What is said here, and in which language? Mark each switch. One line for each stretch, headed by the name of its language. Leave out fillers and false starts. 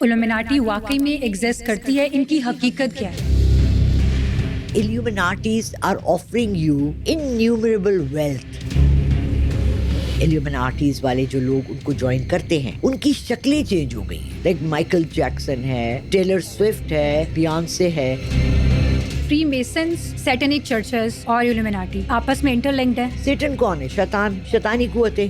Hindi: Illuminati वाकई में exist करती है, इनकी हकीकत क्या है?
English: Illuminatis are offering you innumerable wealth.
Hindi: Illuminatis वाले जो लोग उनको ज्वाइन करते हैं उनकी शक्लें चेंज हो गई. लाइक माइकल जैक्सन है, टेलर स्विफ्ट है, बियॉन्से है. फ्री मेसन्स, सैटेनिक चर्चेस और इल्यूमिनाटी आपस में इंटरलिंक्ड है. सेटन कौन है? शैतान, शैतानी कुव्वतें.